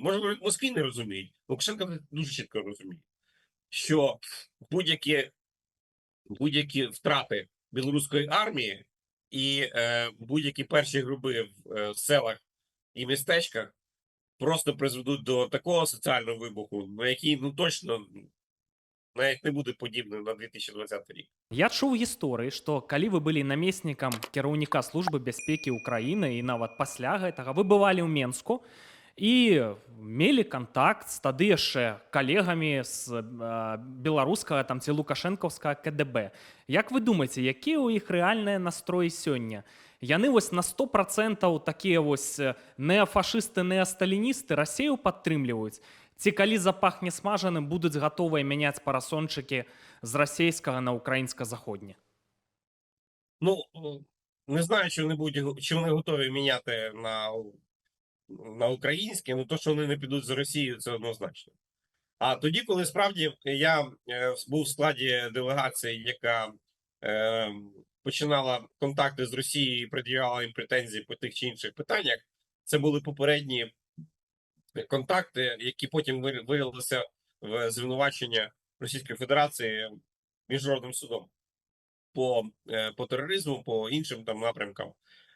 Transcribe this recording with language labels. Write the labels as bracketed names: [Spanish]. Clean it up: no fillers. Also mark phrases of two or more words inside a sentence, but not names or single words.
[Ukrainian] Може, в Москві не розуміють. Лукашенко дуже чітко розуміє, що будь-які втрати білоруської армії і будь-які перші груби в селах і містечках просто призведуть до такого соціального вибуху, на який, точно, навіть не буде подібним на 2020 рік. [Belarusian] Я чуў гісторыі, што калі вы былі намеснікам кіраўніка службы бяспекі Украіны і нават пасля гэтага, вы бывалі ў Менску і мелі кантакт з тады яшчэ калегамі з беларускага там ці лукашэнкаўскага КДБ. Як вы думаеце, якія ў іх рэальныя настроі сёння? Яны вось на 100% такія вось неафашысты, неасталіністы Расію падтрымліваюць? Ці калі запахне смажаным, будуць гатовыя мяняць парасончыкі з расійскага на українсько-заходнє? [Ukrainian] Не знаю, чи вони готові міняти на українське, але то, що вони не підуть з Росією, це однозначно. А тоді, коли справді я був в складі делегації, яка починала контакти з Росією і пред'являла їм претензії по тих чи інших питаннях, це були попередні контакти, які потім виявилися в звинувачення Російської Федерації міжнародним судом по тероризму, по іншим там напрямкам.